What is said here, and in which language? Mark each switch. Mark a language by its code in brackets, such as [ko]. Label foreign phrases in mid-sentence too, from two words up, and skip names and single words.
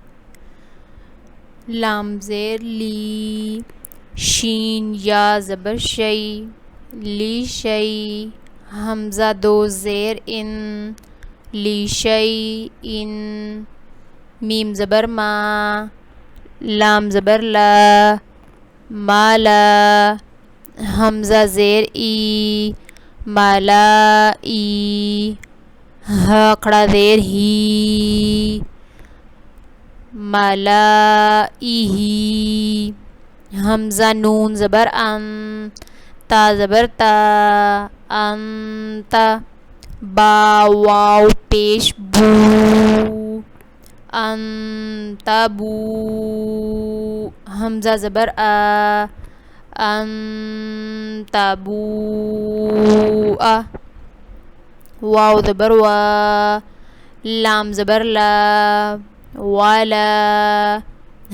[ur] لام زیر لی، شین یا زبر شی، لی شی. حمزہ دو زیر ان، لی شی ان. میم زبر ما، لام زبر لا، ما لا. حمزہ زیر ای، مالا ای. ہا کھڑا زیر ہی، مالا ای. حمزہ نون زبر ان، تا زبر تا، انتا. با واو پیش بو، انتا بو. حمزہ زبر آ، انتا بو آ. واو زبر وا، لام زبر لا، والا.